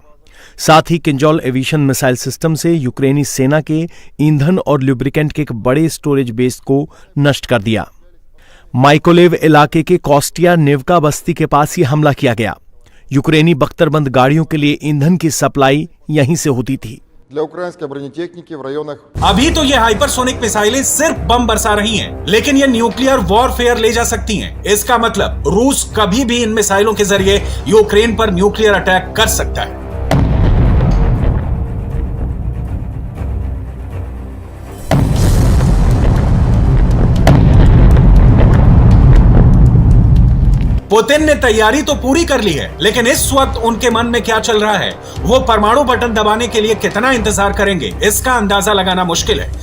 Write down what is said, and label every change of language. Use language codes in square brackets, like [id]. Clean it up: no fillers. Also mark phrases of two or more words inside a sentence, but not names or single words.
[hi] साथ ही किंजॉल [en] aviation missile system [hi] से यूक्रेनी सेना के ईंधन और लुब्रिकेंट के एक बड़े स्टोरेज बेस को नष्ट कर दिया। माइकोलेव इलाके के कॉस्टिया नेवका बस्ती के पास ही हमला किया गया। यूक्रेनी बख्तरबंद गाड़ियों के लिए ईंधन की सप्लाई यहीं से होती थी। [ru] для украинской бронетехники в районах. [hi] अभी तो ये [en] hypersonic missiles [hi] सिर्फ बम बरसा रही हैं, लेकिन ये [en] nuclear warfare [hi] ले जा सकती हैं। इसका मतलब रूस कभी भी इन मिसाइलों के जरिए यूक्रेन पर [en] nuclear attack [hi] कर सकता है। पुतिन ने तैयारी तो पूरी कर ली है, लेकिन इस वक्त उनके मन में क्या चल रहा है, वो परमाणु बटन दबाने के लिए कितना इंतजार करेंगे, इसका अंदाजा लगाना मुश्किल है।